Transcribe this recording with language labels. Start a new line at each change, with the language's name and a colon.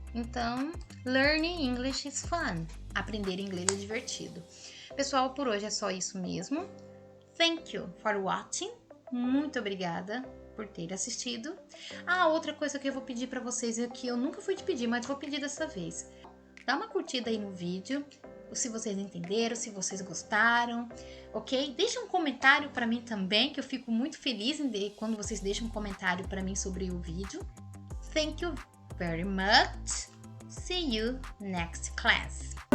English: Então, learning English is fun.
Portuguese: Aprender inglês é divertido. Pessoal, por hoje é só isso mesmo.
English: Thank you for watching. Muito obrigada por ter assistido.
Portuguese: Outra coisa que eu vou pedir para vocês é que eu nunca fui te pedir, mas vou pedir dessa vez. Dá uma curtida aí no vídeo, se vocês entenderam, se vocês gostaram, ok? Deixa um comentário para mim também, que eu fico muito feliz quando vocês deixam um comentário para mim sobre o vídeo.
English: Thank you very much. See you next class.